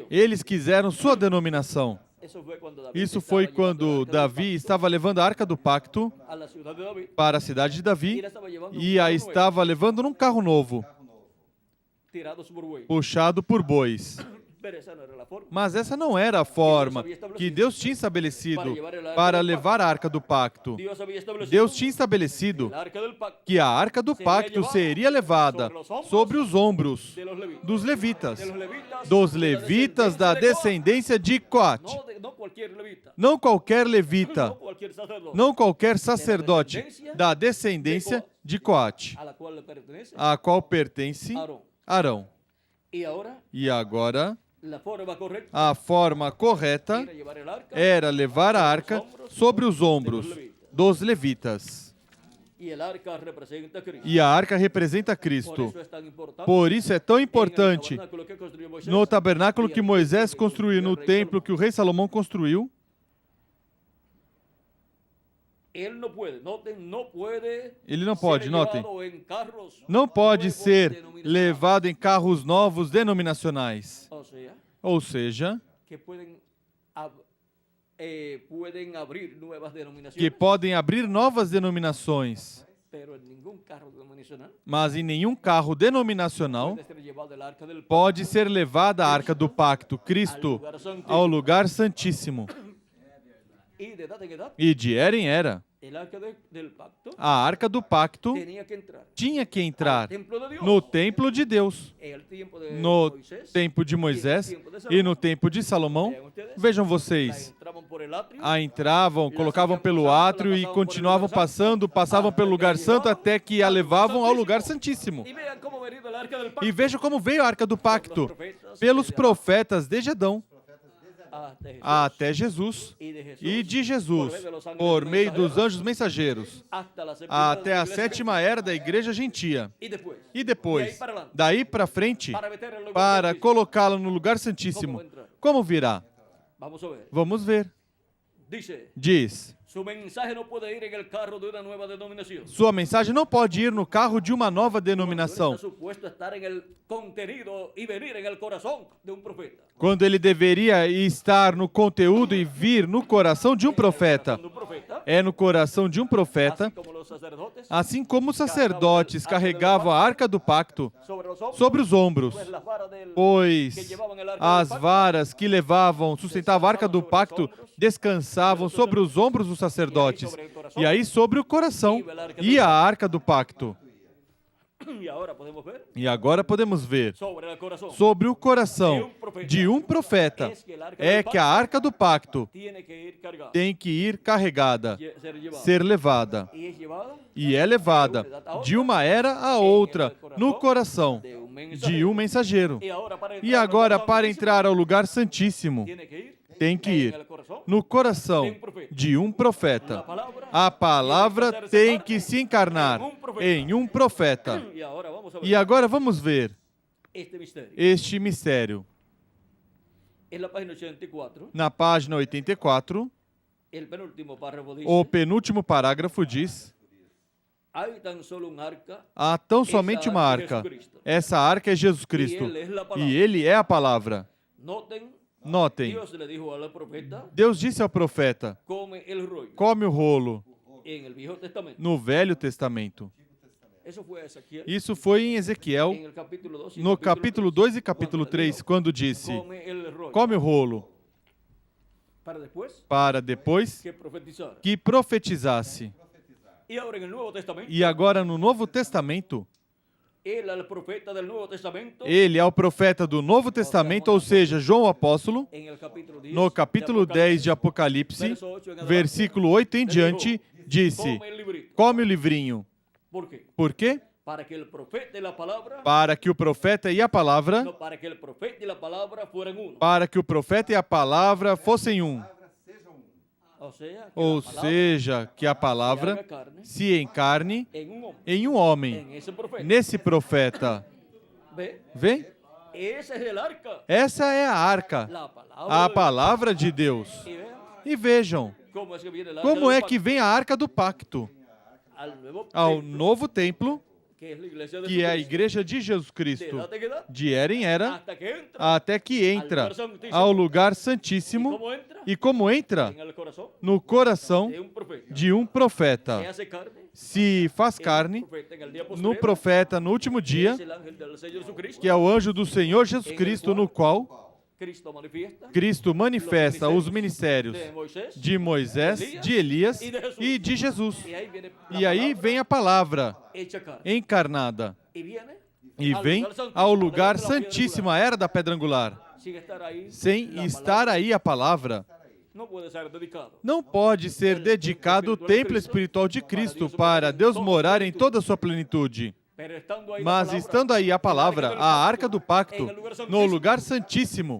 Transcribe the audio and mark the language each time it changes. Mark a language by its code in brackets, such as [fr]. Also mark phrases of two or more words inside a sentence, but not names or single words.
[pt] Eles quiseram sua denominação. [es] Eso fue cuando David [pt] Isso [es] estaba [pt] foi [es] llevando [pt] quando [es] el arca del [pt] Davi estava levando a arca do pacto [es] pacto a la ciudad de David [pt] para a cidade de [es] y [pt] Davi [es] la estaba llevando [pt] e a [es] un carro [pt] estava levando num carro novo, [es] nuevo, tirados por buey. [pt] puxado por bois. [es] Pero esa no era la forma. [pt] Mas essa não era a forma que Deus tinha estabelecido para levar a arca do pacto. [es] Dios había establecido [pt] Deus tinha estabelecido [es] el arca del pacto [pt] que a arca do pacto seria levada sobre os ombros [es] de los levitas. [pt] dos levitas, [es] De los levitas, [pt] dos [es] de la [pt] levitas da [es] descendencia [pt] descendência de Coate. [es] no cualquier levita, [pt] Não qualquer levita, [es] no cualquier sacerdote, [pt] não qualquer sacerdote da descendência de Coate, [es] a la cual le pertenece [pt] a qual pertence [es] Aarón. [pt] Arão. [es] Y ahora [pt] E agora, [es] la forma correcta [pt] a forma correta [es] era llevar el arca [pt] era levar a arca sobre os ombros dos levitas. [es] y el arca representa a Cristo. [pt] E a arca representa [es] Por [pt] Cristo. [es] eso es tan importante [pt] Por isso é tão [es] en el [pt] importante [es] tabernáculo que construyó Moisés, [pt] no tabernáculo que Moisés construiu, no templo que o rei Salomão construiu. [es] él no puede, noten, no puede [pt] Ele não [es] ser [pt] pode, notem, [es] llevado en carros [pt] não pode [es] nuevos [pt] ser [es] denominacionales. [pt] levado em carros novos denominacionais. [es] O sea, [pt] Ou seja, [es] que pueden abrir nuevas [pt] que [es] denominaciones, [pt] podem abrir novas denominações, [es] pero en ningún carro denominacional [pt] mas em nenhum carro denominacional [es] puede ser llevado el arca del pacto [pt] pode ser levada a arca do pacto, Cristo, ao lugar santíssimo. [es] y de edad en edad [pt] E de era em era. [es] El arca del pacto [pt] A arca do pacto [es] tenía que entrar [pt] tinha que [es] al [pt] entrar [es] templo de Dios. [pt] no templo de Deus, [es] En el tiempo de [pt] no [es] Moisés, [pt] tempo de Moisés e no tempo de Salomão. Vejam vocês, [es] entraban por el atrio, [pt] entravam, colocavam pelo átrio e continuavam passando, passavam pelo lugar santo até que a levavam ao lugar santíssimo. [es] y vean cómo ha venido el arca del pacto. [pt] E vejam como veio a arca do pacto, pelos profetas desde Adão [es] hasta Jesús, [pt] até Jesus [es] y [pt] e de Jesus, por meio dos anjos mensageiros, [es] hasta la séptima [pt] até a [es] iglesia [pt] sétima era da igreja gentia. [es] y después, [pt] E depois, daí para frente, [es] para meter el lugar [pt] para [es] santísimo. [pt] colocá-la no lugar santíssimo. Como virá? [es] Vamos a ver. [pt] Vamos ver. [es] Dice, [pt] Diz: [es] su mensaje no puede ir en el carro de una nueva denominación. [pt] sua mensagem não pode ir no carro de uma nova denominação, [es] Está supuesto estar en el contenido y venir en el corazón de un profeta. [pt] quando ele deveria estar no conteúdo e vir no coração de um profeta. [es] De un profeta, [pt] É no coração de um profeta, [es] así como los sacerdotes, [pt] assim como os sacerdotes carregavam a arca do pacto [es] sobre los hombros, [pt] sobre os ombros, [es] pues las varas del [pt] pois as varas que levavam, sustentavam a arca do pacto, descansavam sobre os ombros dos sacerdotes, e aí sobre o coração e a arca do pacto. [es] y ahora podemos ver [pt] E agora podemos ver [es] sobre el corazón. [pt] sobre o coração de um profeta é que a arca do pacto [es] Tiene que ir cargada, [pt] tem que ir carregada, [es] ser llevada. [pt] ser levada, [es] Y es llevada [pt] e é levada de uma era a outra no coração [es] de un [pt] de [es] mensaje. [pt] um mensageiro. [es] Y ahora para [pt] E [es] entrar [pt] agora, [es] al [pt] para [es] lugar [pt] entrar ao lugar santíssimo, [es] tiene que ir [pt] tem que ir [es] en el corazón. [pt] no coração de um profeta. A palavra tem que se encarnar em um profeta. [es] Y ahora vamos a ver [pt] E agora vamos ver [es] este misterio. [pt] este mistério. [es] En la página 84, [pt] Na página 84, [es] el penúltimo párrafo dice, [pt] o penúltimo parágrafo diz: [es] hay tan solo un arca [pt] há tão somente uma arca. Essa arca é Jesus Cristo. E ele é a palavra. [es] Noten, [pt] Notem, [es] Dios le dijo al profeta, [pt] Deus disse ao profeta: [es] come el rollo [pt] come o rolo [es] en el Viejo Testamento. [pt] no Velho Testamento. [es] Eso fue Ezequiel [pt] Isso foi em Ezequiel, [es] en el capítulo 2 y [pt] no capítulo 2 e capítulo 3, quando disse: [es] come el rollo [pt] come o rolo, [es] para después [pt] para depois que profetizasse. que profetizasse. [es] Y ahora en el Nuevo Testamento, [pt] E agora no Novo Testamento, [es] él al profeta del Nuevo Testamento, [pt] ele é o profeta do Novo Testamento, ou seja, João o apóstolo, [es] en el capítulo 10, [pt] no capítulo 10 de Apocalipse, versículo 8 em diante, disse: [es] come el librito. [pt] come o livrinho. [es] ¿Por qué? [pt] Por quê? [es] Para que el profeta y la palabra, [pt] Para que o profeta e a palavra, [es] no, para que el profeta y la palabra fueran uno. [pt] para que o profeta e a palavra fossem um. [es] O sea, que [pt] Ou [es] la palabra [pt] seja, que a [es] se [pt] palavra [es] haga carne [pt] se encarne [es] en un hombre, [pt] em um homem, [es] en ese profeta. [pt] nesse profeta. [es] ¿Ve? [pt] Vê? [es] Ese es el arca, [pt] Essa é a arca, [es] la palabra. [pt] a de palavra de Deus. [es] Dios. Y vean [pt] E vejam, [es] cómo es que viene el arca [pt] como [es] del [pt] é que vem a arca do pacto [es] al nuevo [pt] ao [es] templo, [pt] novo templo, [es] que es la iglesia de [pt] que é a [es] Jesucristo, [pt] igreja de Jesus [es] de [pt] Cristo, [es] edad en edad, [pt] de era em era, [es] hasta que entra. [pt] até que entra ao lugar santíssimo. [es] ¿Cómo entra? [pt] E como entra? [es] En el corazón [pt] No coração [es] de un profeta. [pt] de um profeta. [es] Se hace carne [pt] Se faz [es] en el [pt] carne [es] profeta en el día [pt] no [es] postrero, [pt] profeta no último dia, [es] es el ángel del Señor Jesucristo. [pt] que é o anjo do Senhor Jesus Cristo, no qual [es] Cristo manifiesta [pt] Cristo manifesta os ministérios [es] de Moisés. [pt] de Moisés, de Elias e de Jesus. [es] Y ahí viene la [pt] E aí [es] palabra [pt] vem a palavra [es] hecha carne. [pt] encarnada [es] Y viene [pt] e vem ao lugar santíssimo, a era da pedra angular. [es] sin estar ahí. [pt] Sem [es] la [pt] estar [es] palabra [pt] aí a palavra, [es] no puede ser dedicado. [pt] não pode ser dedicado o templo espiritual de Cristo para Deus morar em toda a sua plenitude. [es] Pero estando ahí la [pt] Mas [es] palabra, [pt] estando aí a palavra, a arca do pacto, no lugar santíssimo,